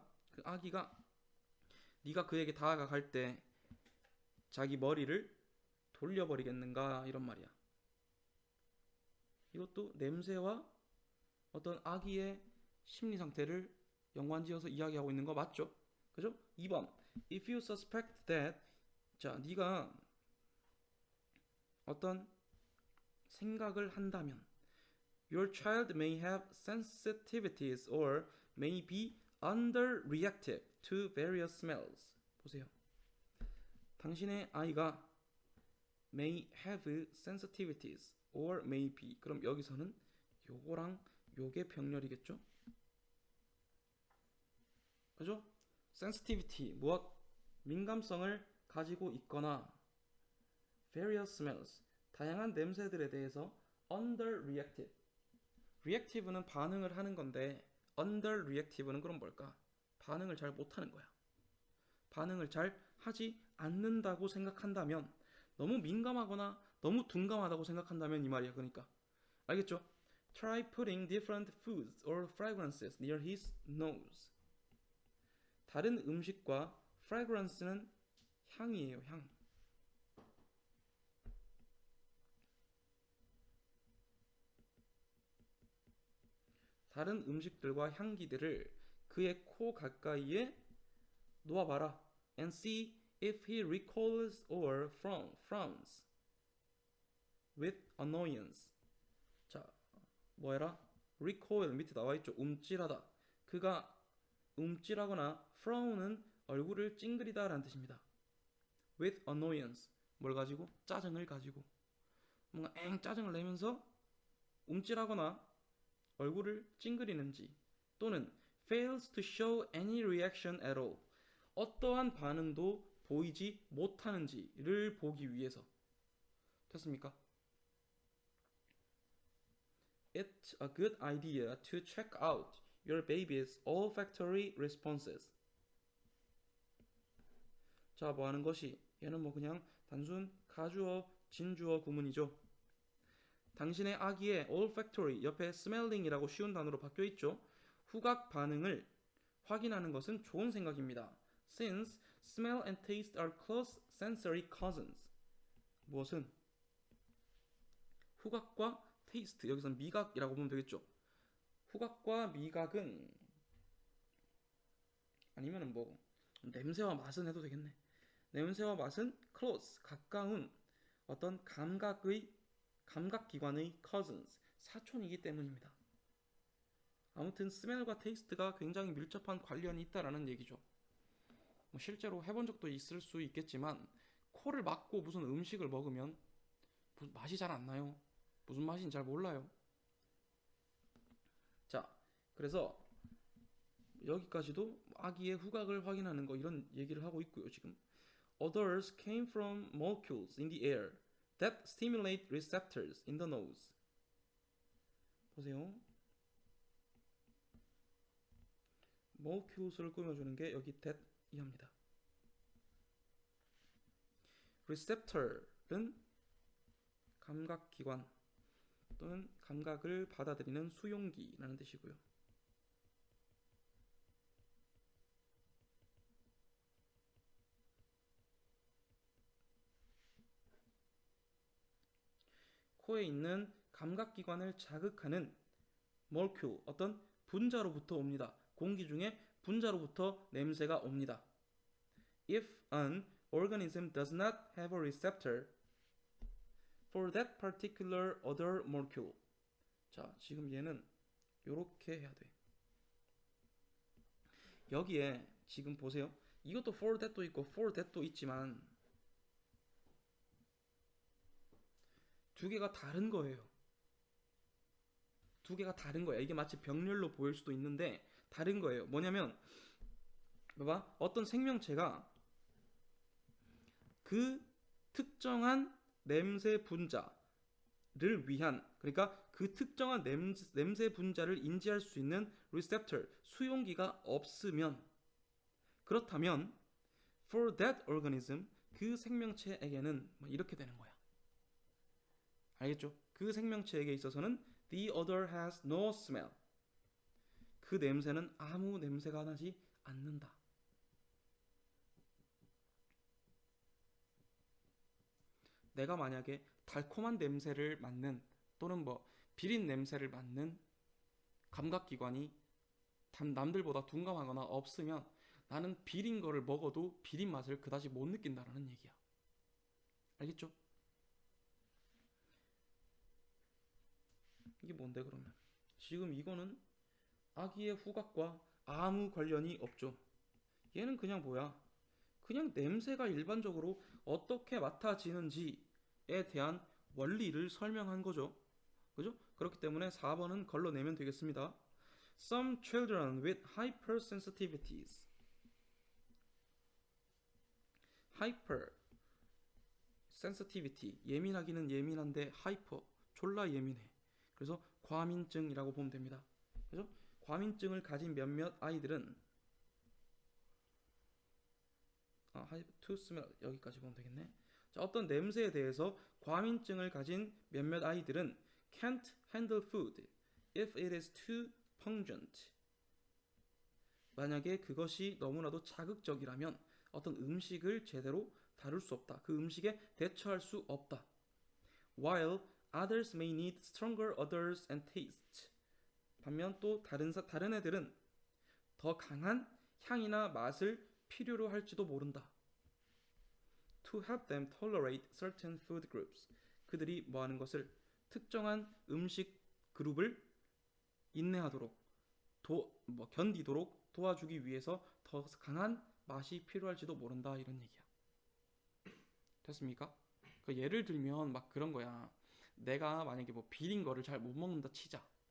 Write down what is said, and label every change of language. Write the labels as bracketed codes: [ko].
[ko] 그 아기가 네가 그에게 다가갈 때 자기 머리를 돌려버리겠는가 이런 말이야. 이것도 냄새와 어떤 아기의 심리 상태를 연관지어서 이야기하고 있는 거 맞죠? 그죠? [en] 2번 If you suspect that [ko] 자, 네가 어떤 생각을 한다면 [en] Your child may have sensitivities or may be underreactive to various smells. [ko] 보세요. 당신의 아이가 [en] may have sensitivities or may be. [ko] 그럼 여기서는 요거랑 요게 병렬이겠죠? 그죠? sensitivity, 민감성을 가지고 있거나 [en] various smells [ko] 다양한 냄새들에 대해서 underreactive. reactive는 반응을 하는 건데 underreactive는 그럼 뭘까? 반응을 잘 못하는 거야. 반응을 잘 하지 않는다고 생각한다면 너무 민감하거나 너무 둔감하다고 생각한다면 이 말이야. 그러니까 알겠죠? [en] Try putting different foods or fragrances near his nose. [ko] 다른 음식과 fragrance는 향이에요. 향. 다른 음식들과 향기들을 그의 코 가까이에 놓아봐라. [en] And see if he recoils or frowns with annoyance. [ko] 자, 뭐해라? recoil 밑에 나와있죠. 움찔하다. 그가 움찔하거나 frown은 얼굴을 찡그리다 라는 뜻입니다. [en] with annoyance [ko] 뭘 가지고? 짜증을 가지고 뭔가 짜증을 내면서 움찔하거나 얼굴을 찡그리는지 또는 [en] fails to show any reaction at all [ko] 어떠한 반응도 보이지 못하는지를 보기 위해서 됐습니까? [en] It's a good idea to check out your baby's olfactory responses. [ko] 자, 뭐 하는 것이? 얘는 뭐 그냥 단순 가주어, 진주어 구문이죠. 당신의 아기의 olfactory 옆에 smelling이라고 쉬운 단어로 바뀌어 있죠. 후각 반응을 확인하는 것은 좋은 생각입니다. [en] Since smell and taste are close sensory cousins. [ko] 무엇은? 후각과 테이스트, 여기서는 미각이라고 보면 되겠죠. 후각과 미각은 아니면은 뭐 냄새와 맛은 해도 되겠네. 냄새와 맛은 close, 가까운 어떤 감각기관의 cousins, 사촌이기 때문입니다. 아무튼 스멜과 테이스트가 굉장히 밀접한 관련이 있다라는 얘기죠. 뭐 실제로 해본 적도 있을 수 있겠지만 코를 막고 무슨 음식을 먹으면 맛이 잘 안 나요. 무슨 맛인지 잘 몰라요. 자, 그래서 여기까지도 아기의 후각을 확인하는 거 이런 얘기를 하고 있고요. [en] 지금 Others came from molecules in the air that stimulate receptors in the nose. [ko] 보세요. molecules를 꾸며주는 게 여기 that 이합니다. receptor는 감각기관 또는 감각을 받아들이는 수용기라는 뜻이고요. 코에 있는 감각기관을 자극하는 molecule, 어떤 분자로부터 옵니다. 공기 중에 분자로부터 냄새가 옵니다. [en] If an organism does not have a receptor for that particular odor molecule. [ko] 자, 지금 얘는 요렇게 해야 돼. 여기에 지금 보세요. 이것도 for that도 있고 for that도 있지만 두 개가 다른 거예요. 두 개가 다른 거야. 이게 마치 병렬로 보일 수도 있는데 다른 거예요. 뭐냐면 봐봐. 어떤 생명체가 그 특정한 냄새 분자를 위한, 그러니까 그 특정한 냄새 분자를 인지할 수 있는 receptor, 수용기가 없으면, 그렇다면 [en] for that organism, [ko] 그 생명체에게는 이렇게 되는 거야. 알겠죠? 그 생명체에게 있어서는 [en] the odor has no smell. [ko] 그 냄새는 아무 냄새가 나지 않는다. 내가 만약에 달콤한 냄새를 맡는 또는 뭐 비린 냄새를 맡는 감각기관이 남들보다 둔감하거나 없으면 나는 비린 거를 먹어도 비린 맛을 그다지 못 느낀다라는 얘기야. 알겠죠? 이게 뭔데 그러면? 지금 이거는 아기의 후각과 아무 관련이 없죠. 얘는 그냥 뭐야? 그냥 냄새가 일반적으로 어떻게 맡아지는지에 대한 원리를 설명한 거죠. 그죠? 그렇기 때문에 4번은 걸러내면 되겠습니다. [en] Some children with hypersensitivities. [ko] hyper sensitivity 예민하기는 예민한데 hyper 졸라 예민해. 그래서 과민증이라고 보면 됩니다. 그래서 과민증을 가진 몇몇 아이들은 [en] to smell [ko] 여기까지 보면 되겠네. 자, 어떤 냄새에 대해서 과민증을 가진 몇몇 아이들은 [en] can't handle food if it is too pungent. [ko] 만약에 그것이 너무나도 자극적이라면 어떤 음식을 제대로 다룰 수 없다. 그 음식에 대처할 수 없다. [en] While others may need stronger odors and tastes. [ko] 반면 또 다른 애들은 더 강한 향이나 맛을 필요로 할지도 모른다. [en] To help them tolerate certain food groups. [ko] 그들이 뭐 하는 것을 특정한 음식 그룹을 인내하도록 견디도록 도와주기 위해서 더 강한 맛이 필요할지도 모른다 이런 얘기야. 됐습니까? 그 예를 들면 막 그런 거야. 내가 만약에 뭐 비린 거를 잘 못 먹는다 치자.